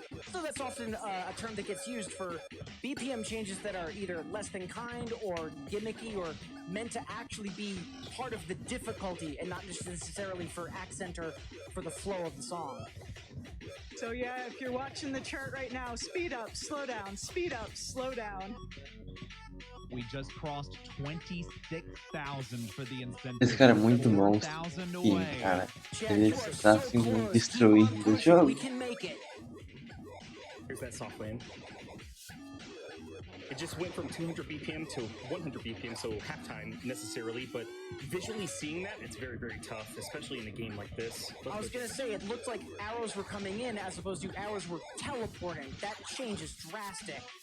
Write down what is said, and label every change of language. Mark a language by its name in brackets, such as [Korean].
[English] So that's often a term that gets used for BPM changes that are either less than kind or gimmicky or meant to actually be part of the difficulty and not just necessarily for accent or for the flow of the song. So yeah, if you're watching the chart right now, speed up, slow down, speed up, slow down. We just crossed 26,000 for the incentive. [Portuguese] Esse cara é muito monstro. E, cara, ele está assim destruindo o jogo. [English] Here's that soft land. It just went from 200 BPM to 100 BPM, so halftime necessarily, but visually seeing that, it's very, very tough, especially in a game like this. I was gonna say, it looked like arrows were coming in as opposed to arrows were teleporting. That change is drastic.